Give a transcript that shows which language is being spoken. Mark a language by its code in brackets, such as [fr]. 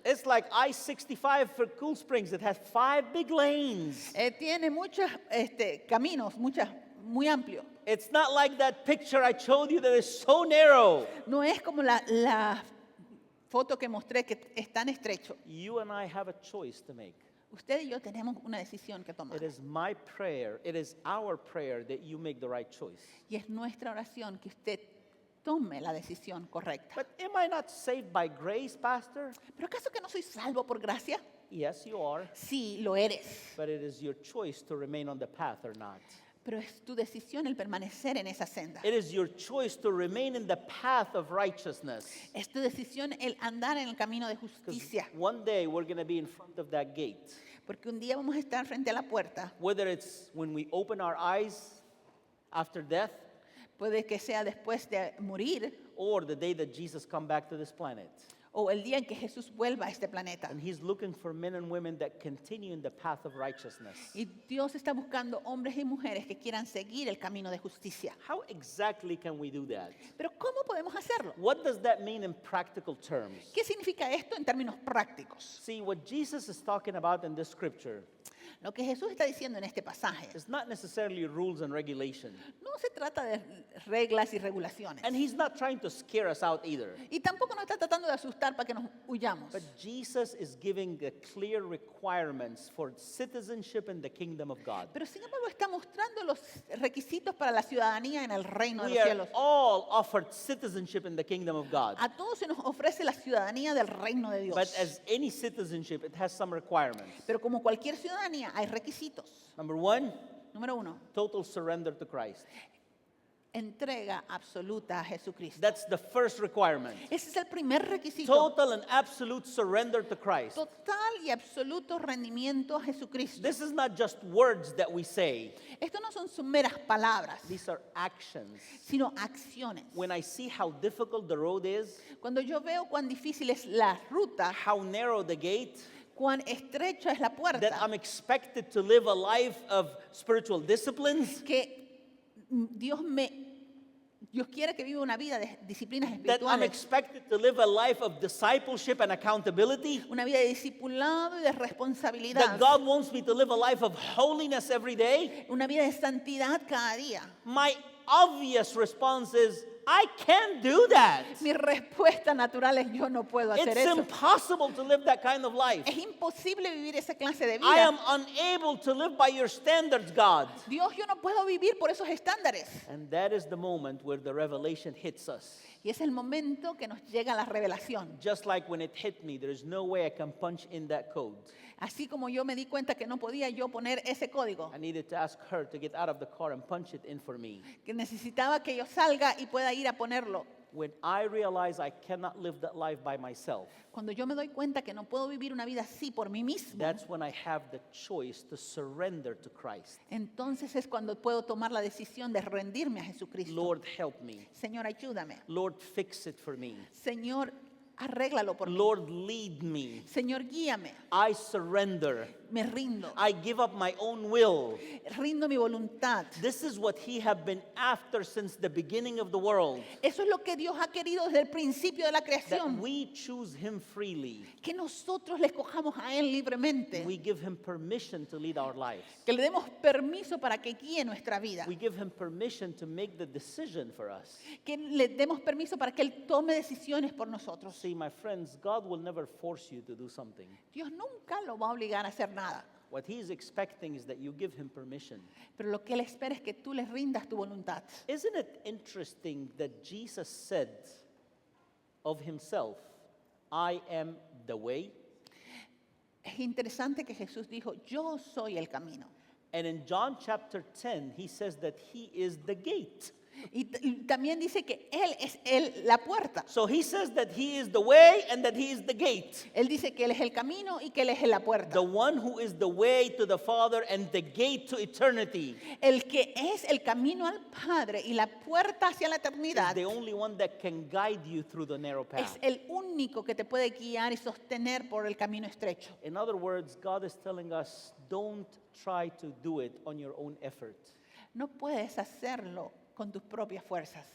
[en] It's like I-65 for Cool Springs. It has 5 big lanes. [es] Tiene muchos caminos, muy amplio. [en] It's not like that picture I showed you that is so narrow. [es] No es como la foto que mostré que es tan estrecho. [en] You and I have a choice to make. [es] Usted y yo tenemos una decisión que tomar. [en] It is my prayer, it is our prayer that you make the right choice. [es] Y es nuestra oración que usted tome la decisión correcta. [en] But am I not saved by grace, Pastor? [es] ¿Pero acaso que no soy salvo por gracia? [en] Yes, you are. [es] Sí, lo eres. [en] But it is your choice to remain on the path or not. [es] Pero es tu decisión el permanecer en esa senda. [en] It is your choice to remain in the path of righteousness. [es] Es tu decisión el andar en el camino de [en] Because [es] justicia. [en] one day we're going to be in front of that gate. [es] Porque un día vamos a estar frente a la puerta. [en] Whether it's when we open our eyes after death [es] Puede que sea después de morir [en] or the day that Jesus come back to this planet. [es] o el día en que Jesús vuelva a este planeta. [en] And he's looking for men and women that continue in the path of righteousness. [es] Y Dios está buscando hombres y mujeres que quieran seguir el camino de justicia. [en] How exactly can we do that? [es] Pero ¿cómo podemos hacerlo? [en] What does that mean in practical terms? [es] ¿Qué significa esto en términos prácticos? [en] See, what Jesus is talking about in this scripture [es] Lo que Jesús está diciendo en este pasaje [en] is not necessarily rules and regulation. [es] no se trata de reglas y regulaciones. [en] And he's not trying to scare us out either. [es] Y tampoco nos está tratando de asustar para que nos huyamos. [en] But Jesus is giving the clear requirements for citizenship in the kingdom of God. [es] Pero sin embargo está mostrando los requisitos para la ciudadanía en el reino de [en] We [es] los [en] are [es] cielos. [en] all offered citizenship in the kingdom of God. [es] A todos se nos ofrece la ciudadanía del reino de Dios. [en] But as any citizenship, it has some requirements. [es] Pero como cualquier ciudadanía hay requisitos. [en] Number one, [es] Número 1, [en] total surrender to Christ. [es] entrega absoluta a Jesucristo. [en] That's the first requirement. [es] Ese es el primer requisito. [en] Total and absolute surrender to Christ. [es] Total y absoluto rendimiento a Jesucristo. [en] This is not just words that we say. [es] Esto no son meras palabras, [en] These are actions. [es] sino acciones. [en] When I see how difficult the road is, [es] Cuando yo veo cuán difícil es la ruta, [en] how narrow the gate, [es] cuán estrecha es la [en] that [es] puerta, [en] I'm expected to live a life of spiritual disciplines, [es] que Dios quiere que viva una vida de disciplinas [en] that I'm [es] espirituales, [en] expected to live a life of discipleship and accountability, [es] una vida de discipulado y de [en] that [es] responsabilidad, [en] God wants me to live a life of holiness every day. [es] una vida de santidad cada día. [en] My obvious response is, I can't do that. [es] Mi respuesta natural es yo no puedo hacer [en] It's [es] eso. [en] impossible to live that kind of life. [es] Es imposible vivir esa clase de [en] I am [es] vida. [en] unable to live by your standards, God. [es] Dios, yo no puedo vivir por esos estándares. [en] And that is the moment where the revelation hits us. [es] Y es el momento que nos llega la revelación. [en] Just like when it hit me, there is no way I can punch in that code. [es] Así como yo me di cuenta que no podía yo poner ese código, [en] I needed to ask her to get out of the car and punch it in for me. [es] que necesitaba que yo salga y pueda ir a ponerlo. [en] When I realize I cannot live that life by myself, [es] Cuando yo me doy cuenta que no puedo vivir una vida así por mí mismo, [en] that's when I have the choice to surrender to Christ. [es] entonces es cuando puedo tomar la decisión de rendirme a Jesucristo. [en] Lord, help me. [es] Señor, ayúdame. [en] Lord, fix it for me. [es] Señor, arréglalo por mí. [en] Lord, lead me. [es] Señor, guíame. [en] I surrender. [es] Me rindo. [en] I give up my own will. [es] Rindo mi voluntad. [en] This is what he have been after since the beginning of the world. [es] Eso es lo que Dios ha querido desde el principio de la [en] That [es] creación. [en] we choose him freely. [es] Que nosotros le escojamos a Él libremente. [en] We give him permission to lead our lives. [es] Que le demos permiso para que guíe nuestra vida. [en] We give him permission to make the decision for us. [es] Que le demos permiso para que Él tome decisiones por nosotros. [en] See, my friends, God will never force you to do something. [es] Dios nunca lo va a obligar a hacer nada. [en] What he's expecting is that you give him permission. [es] Pero lo que Él espera es que tú le rindas tu voluntad. [en] Isn't it interesting that Jesus said of himself, I am the way? [es] Es interesante que Jesús dijo, yo soy el camino. [en] And in John chapter 10, he says that he is the gate. [es] Y también dice que Él es la puerta. [en] So he says that he is the way and that he is the gate. [es] Él dice que Él es el camino y que Él es la puerta. [en] The one who is the way to the Father and the gate to eternity [es] El que es el camino al Padre y la puerta hacia la [en] is [es] eternidad [en] the only one that can guide you through the narrow [es] es [en] path. [es] el único que te puede guiar y sostener por el camino estrecho. [en] In other words, God is telling us, don't try to do it on your own effort. [es] No puedes hacerlo con tus propias fuerzas.